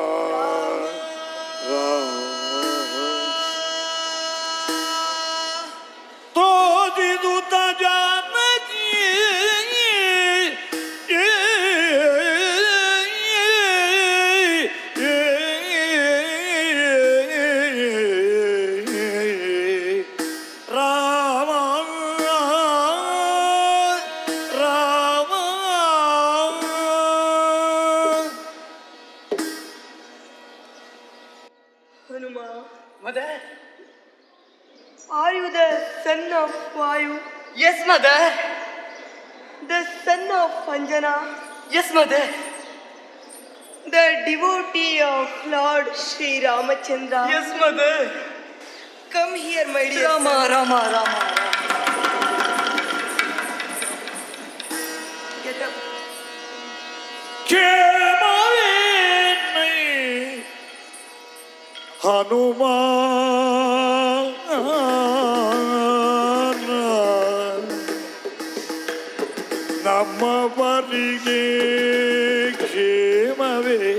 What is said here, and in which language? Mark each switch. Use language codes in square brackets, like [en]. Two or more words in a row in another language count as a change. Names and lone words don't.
[kn] ತೋಜಿದುತ ಜಾನಕಿ ರಾಮ ರಾಮ [en] Hanuma, Mother? are you the son of Vayu, Yes, mother. the son of Anjana, Yes, mother. the devotee of Lord Sri Ramachandra? Yes, mother. Come here, my dear Rama, son. Rama, Rama, Rama. Get up. [kn] ಕ್ಷೇಮವೇನೈ ಹನುಮಾನ ನಮ್ಮವರಿಗೆ ಕ್ಷೇಮವೇ